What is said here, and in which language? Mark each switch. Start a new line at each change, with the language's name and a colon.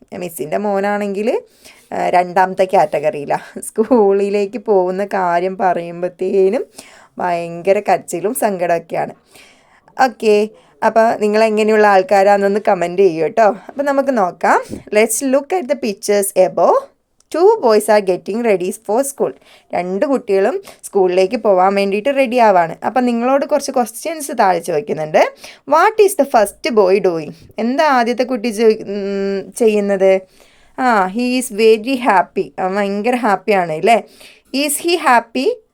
Malayalam: മിസ്സിൻ്റെ മോനാണെങ്കിൽ 2ാമത്തെ കാറ്റഗറിയിലാണ്. സ്കൂളിലേക്ക് പോകുന്ന കാര്യം പറയുമ്പോഴത്തേനും ഭയങ്കര കരച്ചിലും സങ്കടമൊക്കെയാണ്. ഓക്കെ, അപ്പോൾ നിങ്ങൾ എങ്ങനെയുള്ള ആൾക്കാരാണെന്നൊന്ന് കമൻറ്റ് ചെയ്യൂ കേട്ടോ. അപ്പോൾ നമുക്ക് നോക്കാം.
English: Let's look at the pictures above. 2 boys are getting ready for school.
Malayalam: 2 കുട്ടികളും സ്കൂളിലേക്ക് പോകാൻ വേണ്ടിയിട്ട് റെഡി ആവാണ്. അപ്പം നിങ്ങളോട് കുറച്ച് ക്വസ്റ്റ്യൻസ് താഴെ ചോദിക്കുന്നുണ്ട്.
English: What is the first boy doing?
Malayalam: എന്താ ആദ്യത്തെ കുട്ടി ചെയ്യുന്നത്?
English: He is very happy.
Malayalam: ഭയങ്കര ഹാപ്പിയാണ് അല്ലേ.
English: Is he happy?